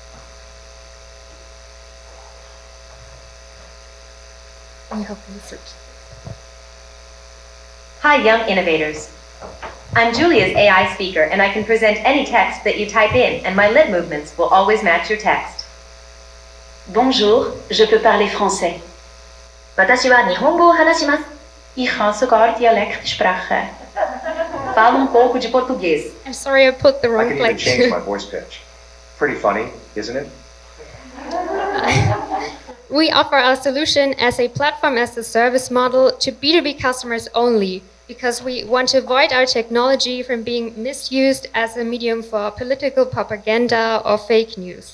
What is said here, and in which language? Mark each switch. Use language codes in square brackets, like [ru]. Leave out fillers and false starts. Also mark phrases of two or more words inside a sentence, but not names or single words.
[en] You help me search. Hi, Young Innovators. I'm Julia's AI speaker, and I can present any text that you type in, and my lip movements will always match your text. [fr] Bonjour, je peux parler français. [ja] 私は日本語を話します。 [de] Ich kann sogar Dialekt sprechen. [pt] Falo pouco de português. [en] I'm sorry I put the I wrong can even click. change my voice pitch. Pretty funny, isn't it? We offer our solution as a platform as a service model to B2B customers only, because we want to avoid our technology from being misused as a medium for political propaganda or fake news.